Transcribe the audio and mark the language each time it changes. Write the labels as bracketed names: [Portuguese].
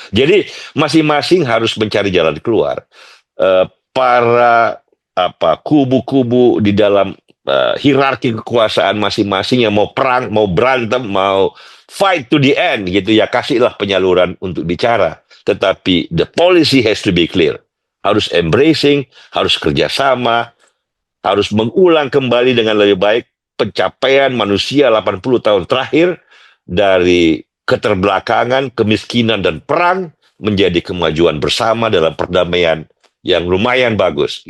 [Indonesian] Jadi masing-masing harus mencari jalan keluar. Para kubu-kubu di dalam hierarki kekuasaan masing-masing yang mau perang, mau berantem, mau [English] fight to the end [Indonesian] gitu ya, kasihlah penyaluran untuk bicara. Tetapi [English] the policy has to be clear. [Indonesian] Harus embracing, harus kerjasama, harus mengulang kembali dengan lebih baik pencapaian manusia 80 tahun terakhir dari keterbelakangan, kemiskinan, dan perang menjadi kemajuan bersama dalam perdamaian yang lumayan bagus.